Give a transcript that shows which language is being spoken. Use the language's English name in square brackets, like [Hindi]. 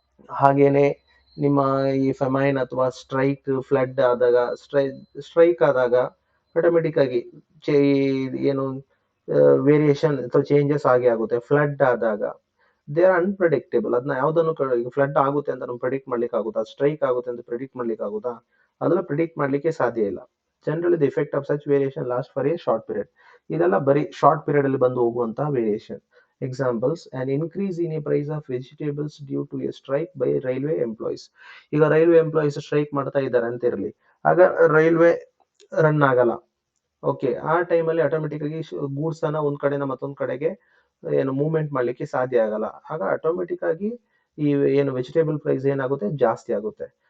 [Kannada] ಹಾಗೇನೆ ನಿಮ್ಮ ಈ ಫೆಮೈನ್ ಅಥವಾ ಸ್ಟ್ರೈಕ್, ಫ್ಲಡ್ ಆದಾಗ, ಸ್ಟ್ರೈಕ್ ಆದಾಗ ಆಟೋಮೆಟಿಕ್ ಆಗಿ ಏನು ವೇರಿಯೇಷನ್ ಅಥವಾ ಚೇಂಜಸ್ ಆಗಿ ಆಗುತ್ತೆ. ಫ್ಲಡ್ ಆದಾಗ [English] They are unpredictable. [Kannada] ಅದನ್ನ ಯಾವ್ದನ್ನು ಫ್ಲಡ್ ಆಗುತ್ತೆ ಅಂತ ನಾವು ಪ್ರೆಡಿಕ್ಟ್ ಮಾಡ್ಲಿಕ್ಕೆ ಆಗುತ್ತಾ? ಸ್ಟ್ರೈಕ್ ಆಗುತ್ತೆ ಅಂತ ಪ್ರೆಡಿಕ್ಟ್ ಮಾಡ್ಲಿಕ್ಕೆ ಆಗುತ್ತಾ? ಅದನ್ನ ಪ್ರೆಡಿಕ್ಟ್ ಮಾಡ್ಲಿಕ್ಕೆ ಸಾಧ್ಯ ಇಲ್ಲ. [English] Generally the effect of such variation last for a short period. [Kannada] ಇದೆಲ್ಲ ಬರೀ ಶಾರ್ಟ್ ಪೀರಿಯಡ್ ಅಲ್ಲಿ ಬಂದು ಹೋಗುವಂತಹ variation. [English] Examples: an increase in a price of vegetables due to a strike by railway employees. [Kannada] ಈಗ ರೈಲ್ವೆ ಎಂಪ್ಲಾಯೀಸ್ ಸ್ಟ್ರೈಕ್ ಮಾಡ್ತಾ ಇದ್ದಾರೆ ಅಂತ ಇರಲಿ, ಆಗ ರೈಲ್ವೆ ರನ್ ಆಗಲ್ಲ. ಓಕೆ, ಆ ಟೈಮಲ್ಲಿ ಆಟೋಮೆಟಿಕ್ ಆಗಿ ಗೂಡ್ಸ್ ಅನ್ನ ಒಂದ್ ಕಡೆಯಿಂದ ಮತ್ತೊಂದ್ ಕಡೆಗೆ ಏನು ಮೂವ್ಮೆಂಟ್ ಮಾಡ್ಲಿಕ್ಕೆ ಸಾಧ್ಯ ಆಗಲ್ಲ. ಆಗ ಆಟೋಮೆಟಿಕ್ ಆಗಿ ಈ ಏನು ವೆಜಿಟೇಬಲ್ ಪ್ರೈಸ್ ಏನಾಗುತ್ತೆ, ಜಾಸ್ತಿ ಆಗುತ್ತೆ.